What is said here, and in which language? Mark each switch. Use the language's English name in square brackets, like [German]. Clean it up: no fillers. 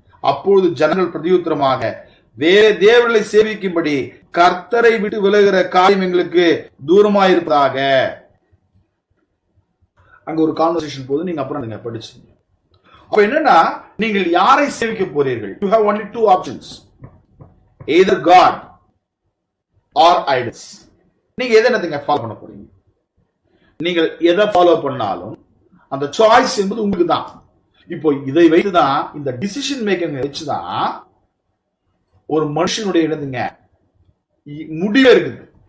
[Tamil] அப்பொழுது ஜனங்கள் பிரதியுத்தரமாக, வேற தேவர்களை சேவிக்கும்படி கர்த்தரை விட்டு விலகுகிற காரியம் எங்களுக்கு தூரமாயிருப்பதாக. அங்க ஒரு கான்வர்சேஷன் போது நீங்க அப்புறம் நீங்க படிச்சீங்க. அப்ப என்னன்னா, நீங்கள் யாரை சேவிக்க போறீர்கள்? [English] You have only two options, either God or idols. [Tamil] நீங்க எதை என்னதுங்க ஃபாலோ பண்ண போறீங்க? நீங்கள் எதை ஃபாலோ பண்ணாலும் அந்த சாய்ஸ் என்பது உங்களுக்கு தான். இப்போ இதை வைத்துதான், இந்த டிசிஷன் மேக்கிங் வச்சுதான் ஒரு மனுஷனுடைய என்னதுங்க முடிவே இருக்குது.